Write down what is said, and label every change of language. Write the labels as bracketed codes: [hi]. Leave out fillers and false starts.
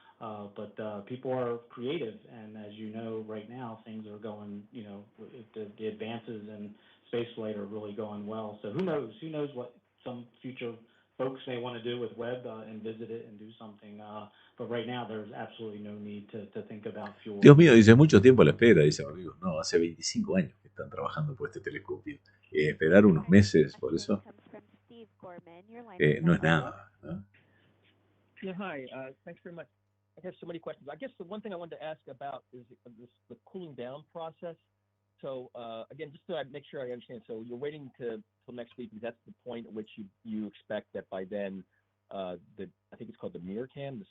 [en] But people are creative, and as you know, right now things are going, the advances in spaceflight are really going well. So who knows what some future folks may want to do with Webb and visit it and do something. But right now there's absolutely no need to think about fuel. [es] Dios mío, dice mucho tiempo a la espera, dice Rodrigo. No, hace 25 años que están trabajando por este telescopio. Esperar unos meses por eso no es nada, ¿no? [en] Yeah, hi. Thanks very much. I have so many questions. I guess the one thing I wanted to ask about is the cooling down process. So again, just to make sure I understand, so you're waiting till next week because that's the point at which you expect that by then I think it's called the mirror cam.